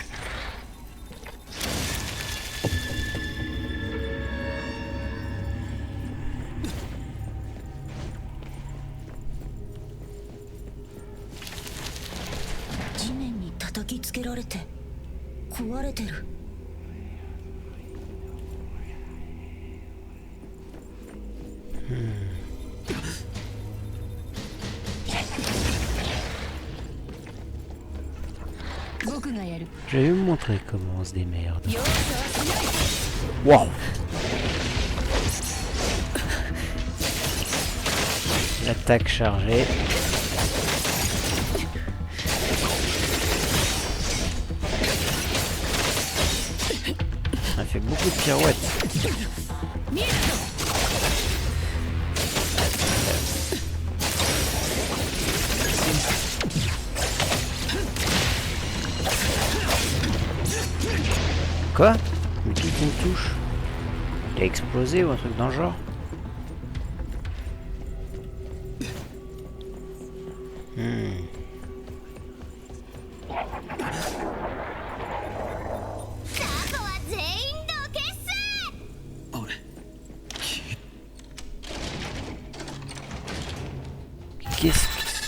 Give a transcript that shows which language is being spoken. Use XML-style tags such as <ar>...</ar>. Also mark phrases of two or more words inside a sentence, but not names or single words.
<ja>地面に叩きつけられて壊れてる。僕がやる。</ja> <fr>Je vais vous montrer comment on se démerde. Waouh! L'attaque chargée. Ça fait beaucoup de pirouettes. Quoi? Mais qui me touche? Il a explosé ou un truc dans le genre? Hmm.</fr> <ja>雑魚は全員どけっす。俺</ja> <fr>Qu'est-ce que...</fr>